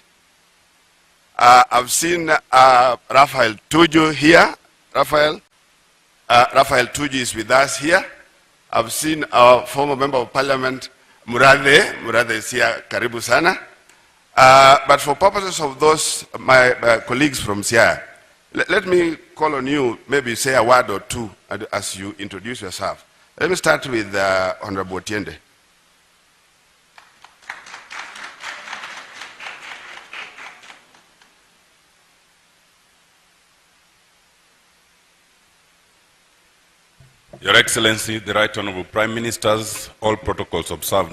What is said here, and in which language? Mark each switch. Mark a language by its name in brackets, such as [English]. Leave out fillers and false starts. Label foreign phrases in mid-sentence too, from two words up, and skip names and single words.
[English] I've seen Raphael Tuju here. Raphael Tuju is with us here. I've seen our former member of parliament, Murathe. Murathe is here, [Swahili] karibu sana. [English] But for purposes of those, my colleagues from Siaya, let me call on you, maybe say a word or two as you introduce yourself. Let me start with Honorable Otiende. Your Excellency, the Right Honorable Prime Ministers, all protocols observed.